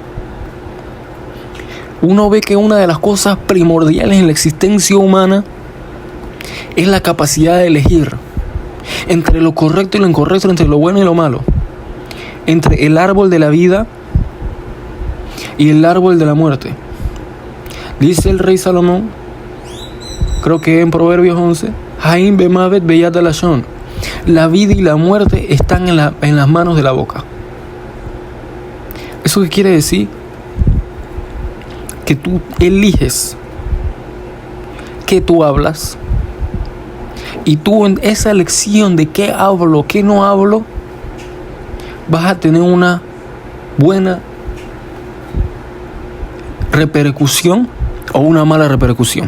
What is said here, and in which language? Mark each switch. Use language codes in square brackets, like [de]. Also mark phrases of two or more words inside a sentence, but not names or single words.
[es] uno ve que una de las cosas primordiales en la existencia humana es la capacidad de elegir entre lo correcto y lo incorrecto, entre lo bueno y lo malo, entre el árbol de la vida y el árbol de la muerte. Dice el rey Salomón, creo que en Proverbios 11, [he] חיים ומוות ביד הלשון, [es] la vida y la muerte están en las manos de la boca. ¿Eso qué quiere decir? Que tú eliges qué tú hablas, y tú en esa elección de qué hablo, qué no hablo, vas a tener una buena repercusión o una mala repercusión.